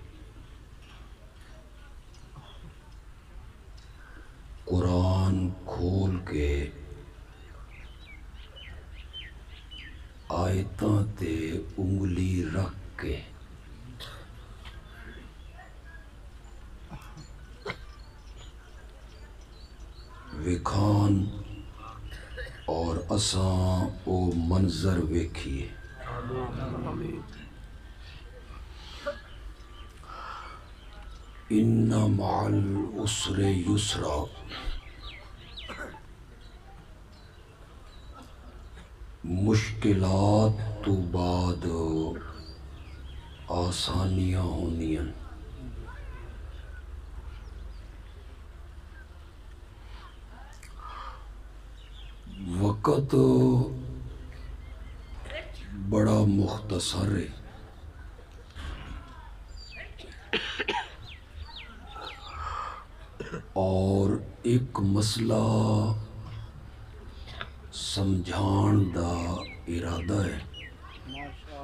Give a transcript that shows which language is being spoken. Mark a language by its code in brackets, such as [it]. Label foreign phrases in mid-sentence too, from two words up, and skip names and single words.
[pa] قرآن کھول کے آیتاں تے انگلی رکھ کے وکھان اور اساں او منظر ویکھیے. [ar] ان مع العسر یسرا، [pa] مشکلات تو بعد آسانیاں ہونیاں. وقت بڑا مختصر ہے اور ایک مسئلہ سمجھان دا ارادہ ہے.